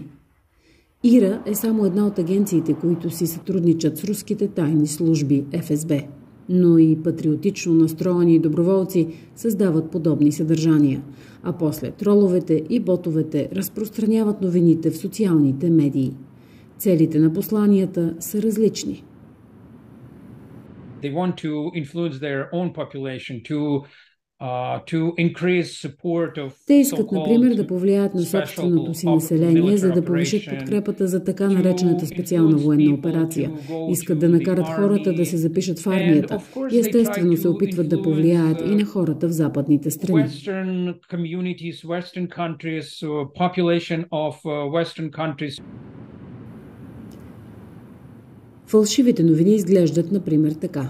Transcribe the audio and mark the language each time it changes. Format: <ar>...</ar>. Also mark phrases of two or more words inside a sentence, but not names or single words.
<bg>ИРА е само една от агенциите, които си сътрудничат с руските тайни служби ФСБ. Но и патриотично настроени доброволци създават подобни съдържания, а после троловете и ботовете разпространяват новините в социалните медии. Целите на посланията са различни.</bg> <en>They want to influence their own population to increase support of.</en> <bg>Те искат, например, да повлияят на собственото си население, за да повишат подкрепата за така наречената специална военна операция. Искат да накарат хората да се запишат в армията и естествено се опитват да повлияят и на хората в западните страни. Фалшивите новини изглеждат, например, така.</bg>